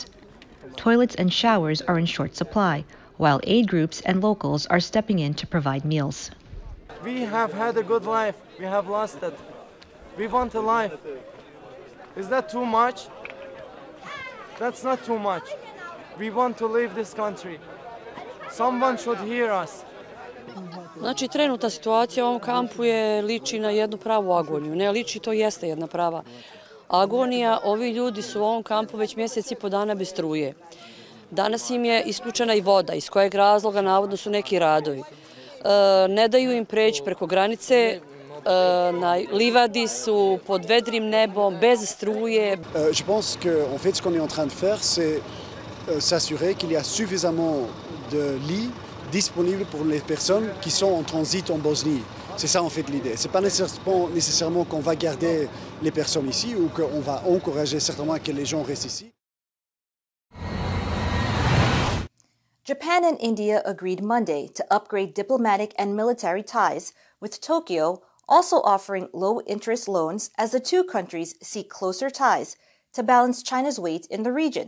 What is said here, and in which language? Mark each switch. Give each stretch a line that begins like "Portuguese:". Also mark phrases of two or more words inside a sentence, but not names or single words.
English: Toilets and showers are in short supply, while aid groups and locals are stepping in to provide meals. We have had a good life. We have lost it. We want a life. Is that too much? That's not too much. We want to leave this country. Someone should hear us.
Bosnian: Znači, trenutna situacija u ovom kampu liči na jednu pravu agoniju. Ne liči, to jeste jedna prava agonija. Ovi ljudi su u ovom kampu već mjesec i po dana bez struje. Danas im je isključena i voda, iz kojeg razloga navodno su neki radovi. Ne daju im preći preko granice, na livadi su pod vedrim nebom, bez struje.
French: Je pense que en fait ce qu'on est en train de faire c'est s'assurer qu'il y a suffisamment de lits disponibles pour les personnes qui sont en transit en Bosnie. C'est ça en fait l'idée. C'est pas nécessairement qu'on va garder les personnes ici ou qu'on va encourager certainement que les gens restent ici.
English: Japan and India agreed Monday to upgrade diplomatic and military ties, with Tokyo also offering low-interest loans as the two countries seek closer ties to balance China's weight in the region.